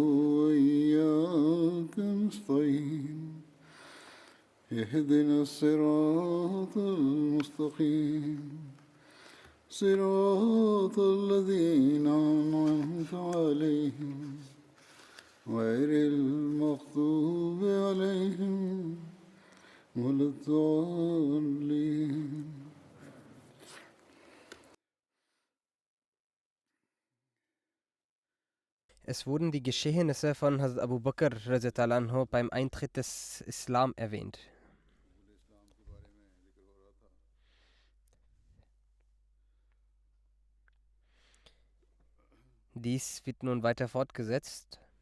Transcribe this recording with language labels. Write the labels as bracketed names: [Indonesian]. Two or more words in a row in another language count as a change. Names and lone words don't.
[Arabic] وإياك نستعين اهدنا الصراط المستقيم صراط الذين أنعمت عليهم غير المغضوب عليهم ولا الضالين. [German] Es wurden die Geschehnisse von Hazrat Abu Bakr [Arabic] رضي الله عنه [German] beim Eintritt des Islam erwähnt. Dies wird nun weiter fortgesetzt.